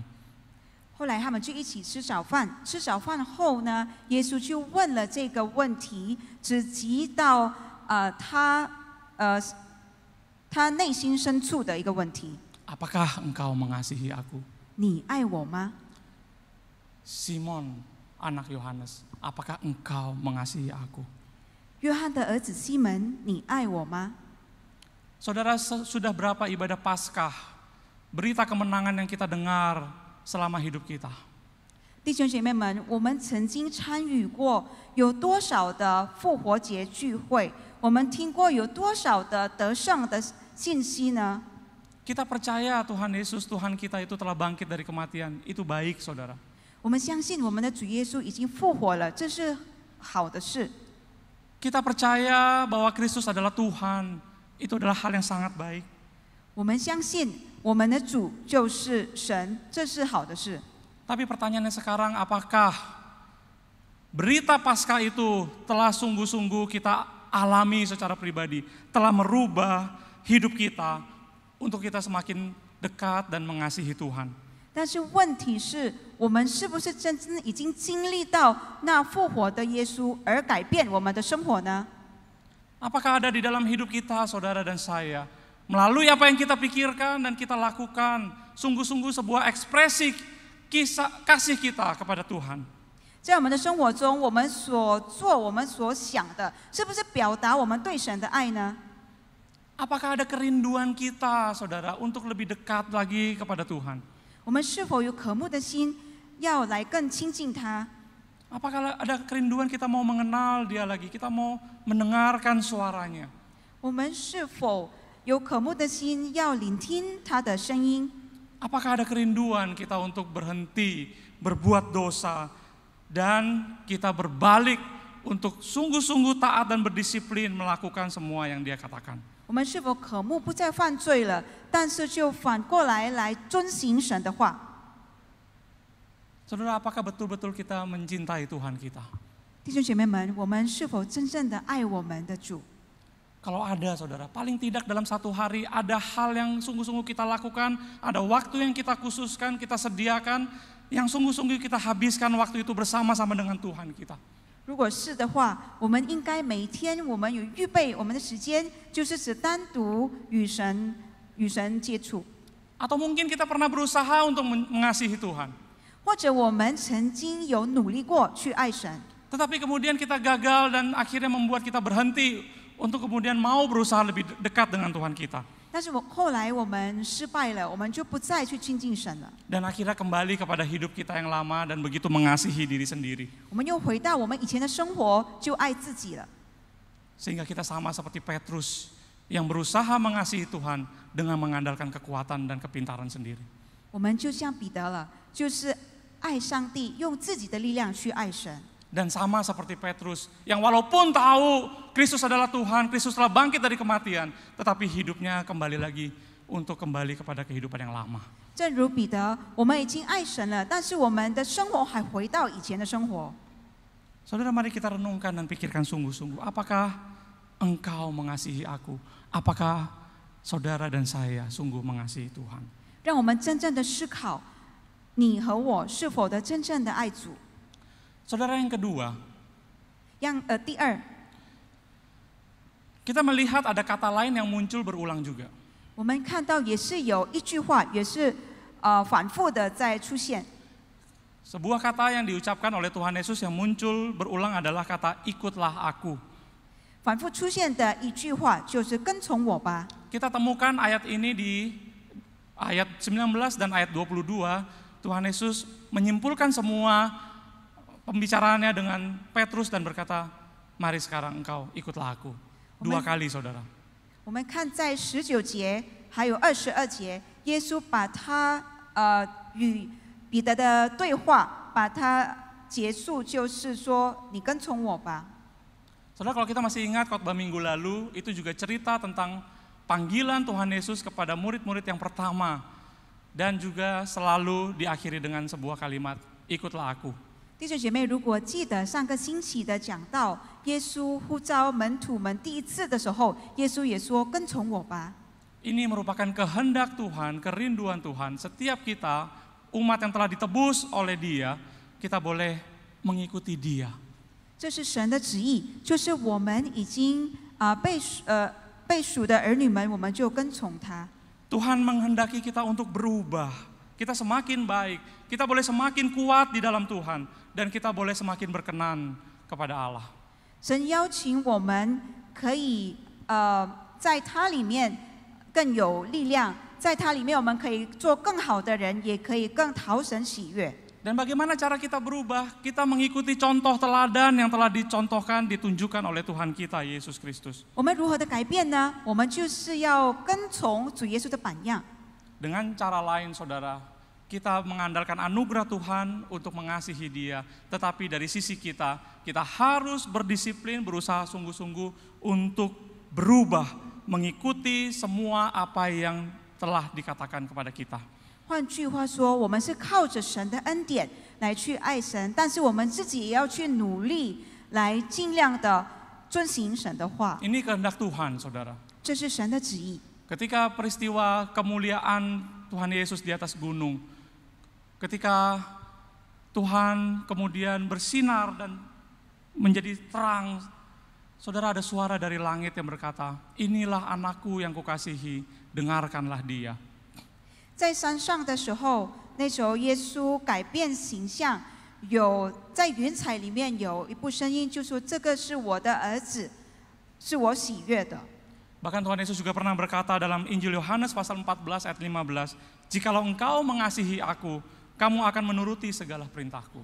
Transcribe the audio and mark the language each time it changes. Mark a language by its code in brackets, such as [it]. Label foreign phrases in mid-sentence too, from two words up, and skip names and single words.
[zh] 后来他们就一起吃早饭，吃早饭后呢，耶稣就问了这个问题，只及到他内心深处的一个问题。 [id] Apakah engkau mengasihi aku? [zh] 你爱我吗？ [id] Simon, anak Yohanes, apakah engkau mengasihi aku? [zh] 约翰的儿子西门，你爱我吗？ [id] Saudara, sudah berapa ibadah Paskah, berita kemenangan yang kita dengar selama hidup kita? [zh] 弟兄姐妹们，我们曾经参与过有多少的复活节聚会？我们听过有多少的得胜的信息呢？ [id] Kita percaya Tuhan Yesus, Tuhan kita itu telah bangkit dari kematian. Itu baik, saudara. [zh] 我们相信我们的主耶稣已经复活了，这是好的事。 [id] Kita percaya bahwa Kristus adalah Tuhan. Itu adalah hal yang sangat baik. [zh] 我们相信我们的主就是神，这是好的事。 [id] Tapi pertanyaannya sekarang, apakah berita Paskah itu telah sungguh-sungguh kita alami secara pribadi, telah merubah hidup kita untuk kita semakin dekat dan mengasihi Tuhan? [zh] 但是问题是我们是不是真正已经经历到那复活的耶稣，而改变我们的生活呢？ [id] Apakah ada di dalam hidup kita, saudara dan saya, melalui apa yang kita pikirkan dan kita lakukan, sungguh-sungguh sebuah ekspresi kasih kita kepada Tuhan? [zh] 在我们的生活中，我们所做、我们所想的，是不是表达我们对神的爱呢？ [id] Apakah ada kerinduan kita, saudara, untuk lebih dekat lagi kepada Tuhan? [zh] 我们是否有渴慕的心，要来更亲近他？ [id] Apakah ada kerinduan kita mau mengenal Dia lagi, kita mau mendengarkan suaranya? [zh] 我们是否有渴慕的心，要聆听他的声音？ [id] Apakah ada kerinduan kita untuk berhenti berbuat dosa dan kita berbalik untuk sungguh-sungguh taat dan berdisiplin melakukan semua yang Dia katakan? [zh] 我们是否渴慕不再犯罪了，但是就反过来遵行神的话？ [id] Saudara, apakah betul-betul kita mencintai Tuhan kita? [zh] 弟兄姐妹们，我们是否真正的爱我们的主？ [id] Kalau ada, saudara, paling tidak dalam satu hari ada hal yang sungguh-sungguh kita lakukan, ada waktu yang kita khususkan, kita sediakan, yang sungguh-sungguh kita habiskan waktu itu bersama-sama dengan Tuhan kita. [zh] 如果是的话，我们应该每一天我们有预备我们的时间，就是只单独与神接触。 [id] Atau mungkin kita pernah berusaha untuk mengasihi Tuhan, [zh] 或者我们曾经有努力过去爱神， [id] tetapi kemudian kita gagal dan akhirnya membuat kita berhenti untuk kemudian mau berusaha lebih dekat dengan Tuhan kita. [zh] 但是后来我们失败了，我们就不再去亲近神了。 [id] Dan akhirnya kembali kepada hidup kita yang lama dan begitu mengasihi diri sendiri. [zh] 我们又回到我们以前的生活，就爱自己了。 [id] Sehingga kita sama seperti Petrus yang berusaha mengasihi Tuhan dengan mengandalkan kekuatan dan kepintaran sendiri. [zh] 我们就像彼得了，就是爱上帝，用自己的力量去爱神。 [id] Dan sama seperti Petrus yang walaupun tahu Kristus adalah Tuhan, Kristus telah bangkit dari kematian, tetapi hidupnya kembali lagi untuk kembali kepada kehidupan yang lama. [zh] 正如彼得，我们已经爱神了，但是我们的生活还回到以前的生活。 [id] Saudara, mari kita renungkan dan pikirkan sungguh-sungguh. Apakah engkau mengasihi aku? Apakah saudara dan saya sungguh mengasihi Tuhan? [zh] 让我们真正的思考，你和我是否的真正的爱主？ [id] Saudara, yang kedua, [zh] 第二， [id] kita melihat ada kata lain yang muncul berulang juga. [zh] 我们看到也是有一句话，也是反复的在出现。 [id] Sebuah kata yang diucapkan oleh Tuhan Yesus yang muncul berulang adalah kata ikutlah aku. [zh] 反复出现的一句话就是跟从我吧。 [id] Kita temukan ayat ini di ayat 19 dan ayat 22. Tuhan Yesus menyimpulkan semua pembicaraannya dengan Petrus dan berkata, mari sekarang engkau ikutlah aku. 2 kali, saudara. [zh] 我们看在19节还有22节，耶稣把他与彼得的对话，把它结束，就是说你跟从我吧。 [id] Saudara, kalau kita masih ingat khotbah minggu lalu, itu juga cerita tentang panggilan Tuhan Yesus kepada murid-murid yang pertama. Dan juga selalu diakhiri dengan sebuah kalimat, ikutlah aku. [zh] 弟兄姐妹，如果记得上个星期的讲到，耶稣呼召门徒们第一次的时候，耶稣也说跟从我吧。 [id] Ini merupakan kehendak Tuhan, kerinduan Tuhan. Setiap kita, umat yang telah ditebus oleh Dia, kita boleh mengikuti Dia. [zh] 这是神的旨意，就是我们已经被属的儿女们，我们就跟从他。 [id] Tuhan menghendaki kita untuk berubah. Kita semakin baik, kita boleh semakin kuat di dalam Tuhan, dan kita boleh semakin berkenan kepada Allah. [zh] 神邀请我们可以在他里面更有力量，在他里面我们可以做更好的人，也可以更讨神喜悦。 [id] Dan bagaimana cara kita berubah? Kita mengikuti contoh teladan yang telah dicontohkan, ditunjukkan oleh Tuhan kita, Yesus Kristus. [zh] 我们如何的改变呢？我们就是要跟从主耶稣的榜样。 [id] Dengan cara lain, saudara, kita mengandalkan anugerah Tuhan untuk mengasihi Dia. Tetapi dari sisi kita, kita harus berdisiplin, berusaha sungguh-sungguh untuk berubah, mengikuti semua apa yang telah dikatakan kepada kita. [zh] 换句话说，我们是靠着神的恩典来去爱神，但是我们自己也要去努力，来尽量的遵行神的话。 [id] Ini kehendak Tuhan, saudara. [zh] 这是神的旨意。 [id] Ketika peristiwa kemuliaan Tuhan Yesus di atas gunung, ketika Tuhan kemudian bersinar dan menjadi terang, saudara, ada suara dari langit yang berkata, "Inilah anakku yang kukasihi, dengarkanlah dia." [zh] 在山上的时候，那时候耶稣改变形象，有在云彩里面有一部声音，就说：“这个是我的儿子，是我喜悦的。” [id] Bahkan Tuhan Yesus juga pernah berkata dalam Injil Yohanes pasal 14 ayat 15, "Jikalau engkau mengasihi aku, kamu akan menuruti segala perintahku."